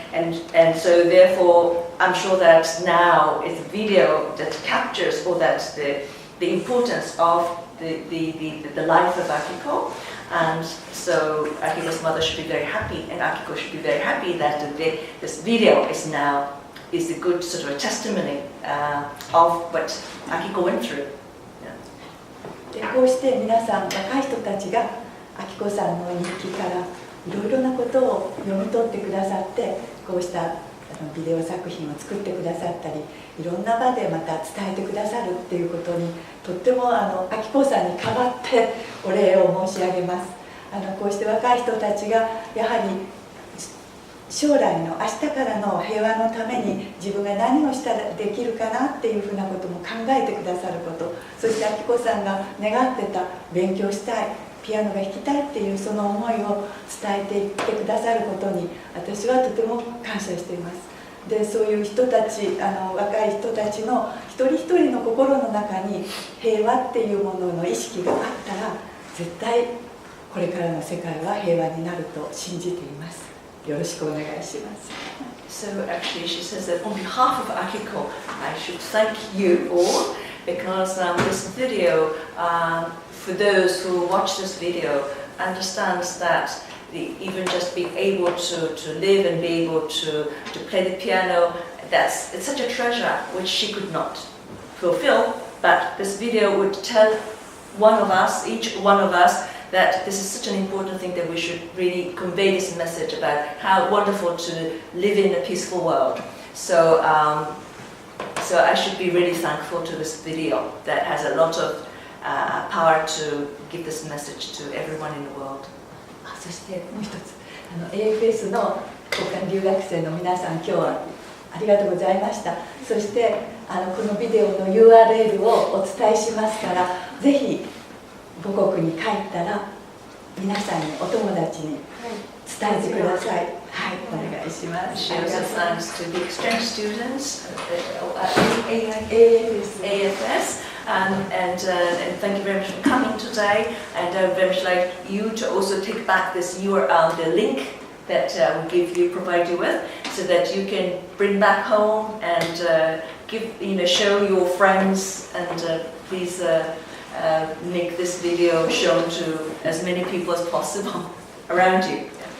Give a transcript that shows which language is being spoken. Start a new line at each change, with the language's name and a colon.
English: And so therefore, I'm sure that now it's a video that captures all that the importance of the life of Akiko. And so Akiko's mother should be very happy, and Akiko should be very happy that this video is a good sort of a testimony of what Akiko went through.
Japanese: でこうして皆さん若い人たちが明子さんの日記からいろいろなことを読み取ってくださって、こうしたビデオ作品を作ってくださったり、いろんな場でまた伝えてくださるっていうことに、とっても明子さんに代わってお礼を申し上げます。こうして若い人たちがやはり将来の明日からの平和のために自分が何をしたらできるかなっていうふうなことも考えてくださること、そして明子さんが願ってた勉強したい、ピアノが弾きたいっていうその思いを伝えていってくださることに、私はとても感謝しています。でそういう人たち、若い人たちの一人一人の心の中に平和っていうものの意識があったら、絶対これからの世界は平和になると信じています。よろしくお願いします。
English: So actually she says that on behalf of Akiko, I should thank you all because this video, for those who watch this video, understands that even just being able to live and be able to play the piano, it's such a treasure which she could not fulfill, but this video would tell one of us, each one of us, that this is such an important thing that we should really convey this message about how wonderful to live in a peaceful world. So I should be really thankful to this video that has a lot of power to give this message to everyone in the world.
Japanese: そしてもう一つ、AFS の交換留学生の皆さん、今日はありがとうございました。そしてこのビデオの URL をお伝えしますから、ぜひ母国に帰ったら皆さんに、お友達に伝えてください。はい、お願いします。
English: She also thanks to the exchange students at AFS. And thank you very much for coming today, and I would very much like you to also take back this URL, the link that we'll provide you with, so that you can bring back home and show your friends, and please make this video shown to as many people as possible around you.